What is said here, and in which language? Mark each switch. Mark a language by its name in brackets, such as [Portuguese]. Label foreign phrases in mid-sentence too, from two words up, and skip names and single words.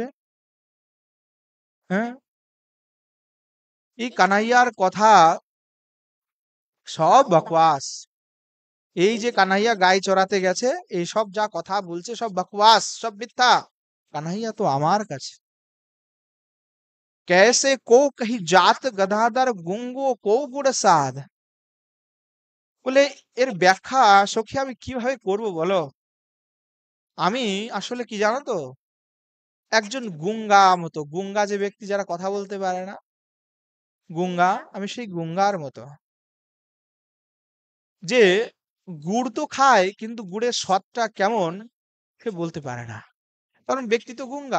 [Bangla] হ্যাঁ, এই কানাইয়ার কথা সব বকবাস। এই যে কানাইয়া গাই চড়াতে গেছে, এই সব যা কথা বলছে সব বকবাস, সব মিথ্যা। কানাইয়া তো আমার কাছে। [Hindi] कैसे को कही जात गदाधर गुंगो को गुड़ साध। [Bangla] বলে এর ব্যাখ্যা সখী আমি কিভাবে করব বলো? আমি আসলে কি জানো তো, একজন গুঙ্গা মতো, গুঙ্গা যে ব্যক্তি যারা কথা বলতে পারে না, গুঙ্গা, আমি সেই গুঙ্গার মতো, যে গুড় তো খায় কিন্তু গুড়ের স্বাদটা কেমন সে বলতে পারে না, কারণ ব্যক্তি তো গুঙ্গা।